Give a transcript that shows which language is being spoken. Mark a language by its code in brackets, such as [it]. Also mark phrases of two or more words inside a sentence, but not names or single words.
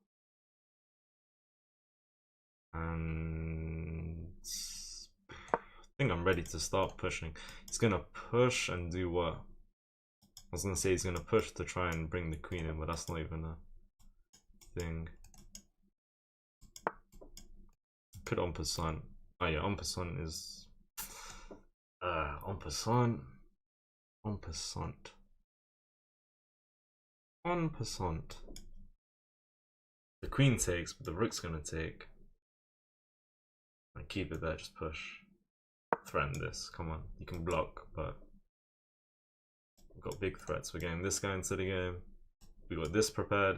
[en] And I think I'm ready to start pushing. He's gonna push and do what? I was gonna say he's gonna push to try and bring the queen in, but that's not even a thing. Could [fr] en passant. [en] Oh yeah, [fr] en passant [en] is [fr] en passant. En passant. En passant. [en] The queen takes, but the rook's gonna take. And keep it there, just push. Threaten this, come on. You can block, but we've got big threats. We're getting this guy into the game. We got this prepared.